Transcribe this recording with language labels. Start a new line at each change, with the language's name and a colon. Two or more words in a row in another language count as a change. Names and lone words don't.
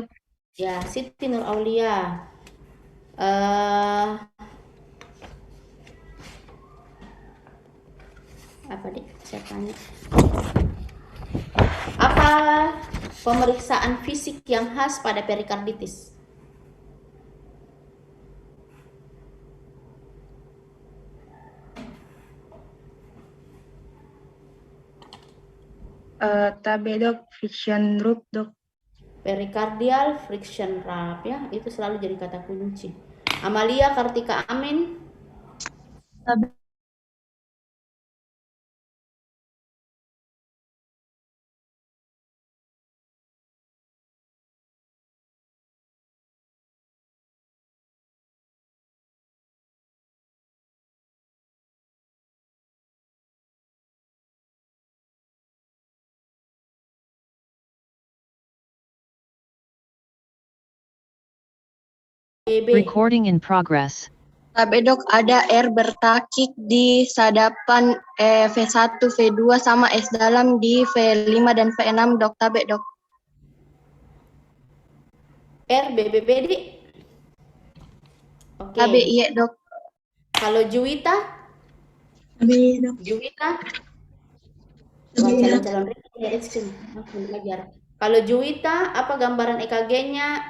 Indonesian: Ya, Siti Nur Aulia. Apa dik? Saya tanya. Apa pemeriksaan fisik yang khas pada perikarditis? Tabe dok,
English: friction rub
Indonesian: dok. Perikardial
English: friction rub
Indonesian: ya, itu selalu jadi kata kunci. Amalia Kartika Amin. Tabe.
English: Recording in progress.
Indonesian: Tabe dok, ada R bertakik di sadapan V1, V2 sama S dalam di V5 dan V6 dok. Tabe dok. R BBB di. Oke. Tabe iya dok. Kalau Juwita? Tabe dok. Juwita? Calon-calon ya sini. Belajar. Kalau Juwita, apa gambaran EKG-nya?